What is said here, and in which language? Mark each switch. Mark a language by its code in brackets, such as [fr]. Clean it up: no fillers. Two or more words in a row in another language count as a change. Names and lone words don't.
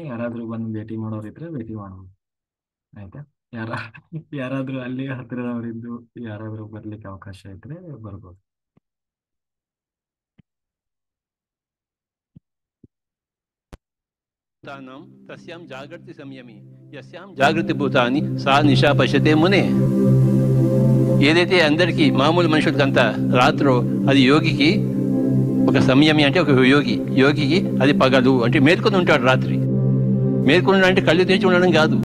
[kn] ಯಾರಾದ್ರೂ ಬಂದು ಭೇಟಿ ಮಾಡೋರಿದ್ರೆ ಭೇಟಿ ಮಾಡ್ಬೋದು. ಆಯ್ತಾ, ಯಾರಾದ್ರೂ ಅಲ್ಲಿ ಹತ್ತಿರದವರಿದ್ದು ಯಾರಾದ್ರೂ ಬರ್ಲಿಕ್ಕೆ ಅವಕಾಶ ಇದ್ರೆ ಬರ್ಬೋದು. [sa] ತಸ್ಯಾಂ ಜಾಗೃತಿ సంయమి యస్యాం జాగృతి భూతాని సా నిశా పశ్యతే మునే. [te] ఏదైతే అందరికీ మామూలు మనుషులకంతా రాత్రో, అది యోగికి ఒక సంయమి అంటే ఒక యోగికి అది పగలు అంటే మేల్కొని ఉంటాడు. రాత్రి మేల్కొని అంటే కళ్ళు తెరిచి ఉండడం కాదు.